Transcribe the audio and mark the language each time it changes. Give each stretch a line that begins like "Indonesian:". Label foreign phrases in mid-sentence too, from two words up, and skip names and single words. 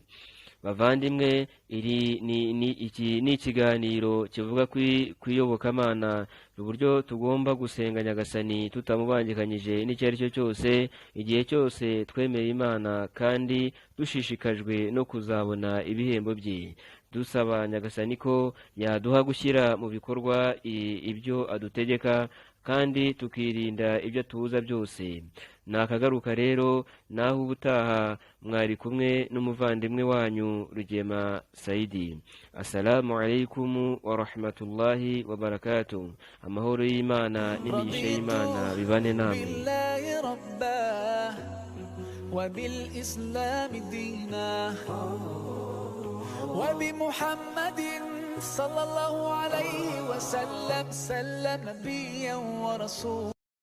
Kinyarwanda: Bavandimwe, iki ni ikiganiro kivuga ku iyobokamana, uburyo tugomba gusenga Nyagasani tutamubangikanyije n'icyo ari cyo cyose, igihe cyose twemeye Imana kandi dushishikajwe no kuzabona ibihembo bye, dusaba Nyagasani ko yaduha gushyira mu bikorwa ibyo adutegeka, kandi tukirinda ibyo atubuza byose. Nakagaruka rero, naho ubutaha mwari kumwe n'umuvandimwe wanyu Rugema Saidi.
Arabic: السلام عليكم ورحمة الله وبركاته.
Kinyarwanda: Amahoro y'Imana n'imigisha y'Imana bibane namwe.
Arabic: وبالإسلام دينا وبمحمد صلى الله عليه وسلم نبيا ورسولا.